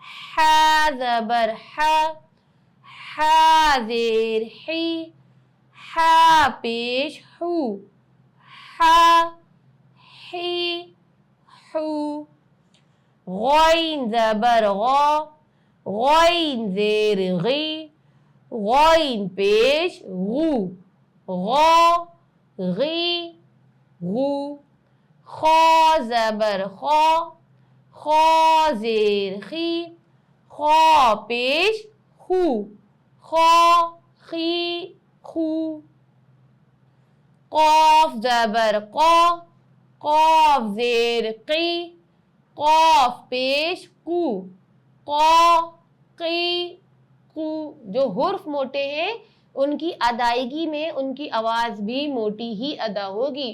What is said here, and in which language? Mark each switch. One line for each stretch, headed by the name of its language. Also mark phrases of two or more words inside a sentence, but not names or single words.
Urdu: ہا زبر ہا، ہا زیر حی، ہا پیش ہو، ہا حی حو، غین زبر غا، غین زیر غی، غین پیش غو، غا غی غو، خا زبر خا، خا زیر خی، خا پیش خو، خا خی خو، قاف زبر قا، قاف زیر قی، قاف پیش قو، قا قی قو۔ جو حرف موٹے ہیں ان کی ادائیگی میں ان کی آواز بھی موٹی ہی ادا ہوگی۔